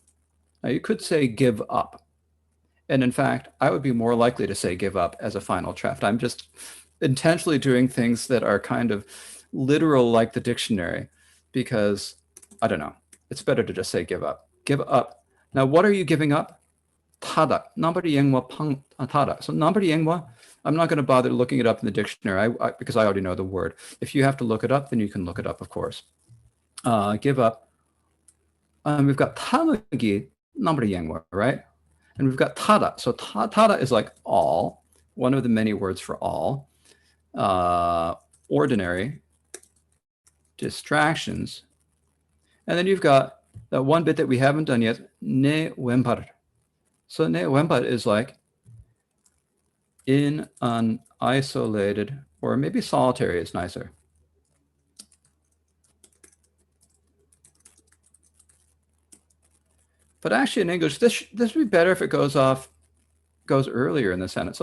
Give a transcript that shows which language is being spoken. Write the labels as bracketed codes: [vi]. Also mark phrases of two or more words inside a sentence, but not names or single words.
[en] Now you could say give up. And in fact, I would be more likely to say give up as a final draft. I'm just intentionally doing things that are kind of literal like the dictionary because, I don't know, it's better to just say give up. Give up. Now, what are you giving up? Tada. Tada. So tada, I'm not going to bother looking it up in the dictionary because I already know the word. If you have to look it up, then you can look it up, of course. Give up. We've got tamagi, right? And we've got tada. So tada is like all, one of the many words for all. Ordinary, distractions. And then you've got that one bit that we haven't done yet, ne wempar. So ne wempar is like in an isolated, or maybe solitary is nicer. But actually in English, this would be better if it goes earlier in the sentence.